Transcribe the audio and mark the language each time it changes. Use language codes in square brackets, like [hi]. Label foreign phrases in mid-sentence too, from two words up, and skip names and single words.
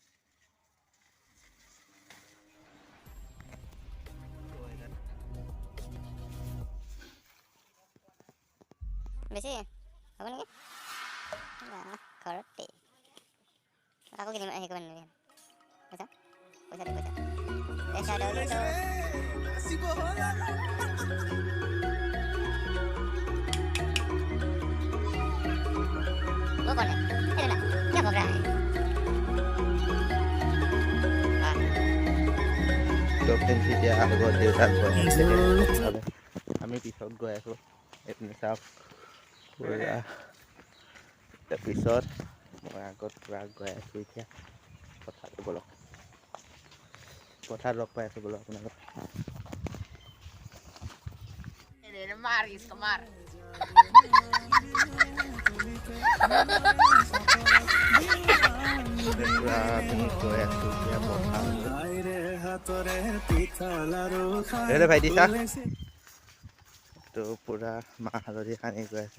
[as] বেছি হ'ব নেকি? ঘৰতে আকৌ কিনিম হেৰি কৰিব নেকি? পইচা পইচা দে পইচা পইচা নাচিব হ'ল [hi] वो कौन है? अरे ना क्या भग रहा है? [as] তো ফ্ৰেণ্ডছ, এতিয়া আগত দেউতাক গৈ আছে, আমি পিছত গৈ আছোঁ। এইপিনে চাওক পুৰা। তাৰপিছত মই আগত পুৰা গৈ আছোঁ। এতিয়া পথাৰত বলক, পথাৰত লগ পাই আছোঁ বলক আপোনালোক। [hi] Mar, इसको मार। [as] পুৰা আমি গৈ আছোঁ এতিয়া পথাৰত। ভাইটি চা, তো পুৰা মাহ হালধি সানি গৈ আছে।